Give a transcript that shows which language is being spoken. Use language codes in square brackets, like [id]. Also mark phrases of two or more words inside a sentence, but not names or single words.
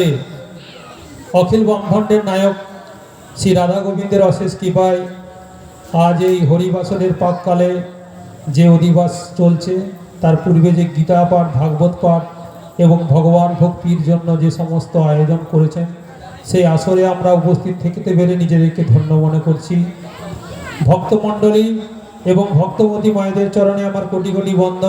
[bn] অখিল ব্রহ্মাণ্ডের নায়ক শ্রী রাধা গোবিন্দের অশেষ কৃপায় আজ এই হরিবাসনের পাককালে যে অধিবাস চলছে তার পূর্বে যে গীতা পাঠ, ভাগবত পাঠ এবং ভগবান ভক্তির জন্য যে সমস্ত আয়োজন করেছেন সেই আসরে আমরা উপস্থিত থাকতে পেরে নিজেদেরকে ধন্য মনে করছি। ভক্তমণ্ডলী এবং ভক্তবতী মায়েদের চরণে আমার কোটি কোটি বন্দন।